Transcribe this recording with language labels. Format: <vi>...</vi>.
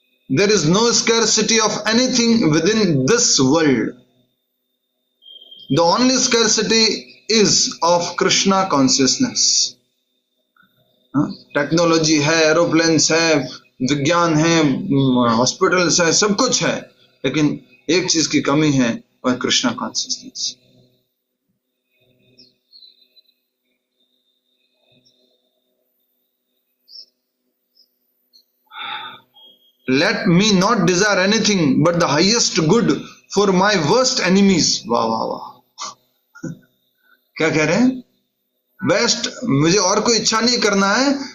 <en>There is no scarcity of anything within this world. The only scarcity is of Krishna consciousness।</en> <hi>Technology है, aeroplanes है, विज्ञान है, hospitals है, सब कुछ है, लेकिन एक चीज की कमी है, वह Krishna consciousness.</hi> <en>Let me not desire anything but the highest good for my worst enemies।</en> <hi>वाह वाह वाह। क्या कह रहे हैं? बेस्ट, मुझे और कोई इच्छा नहीं करना है।</hi>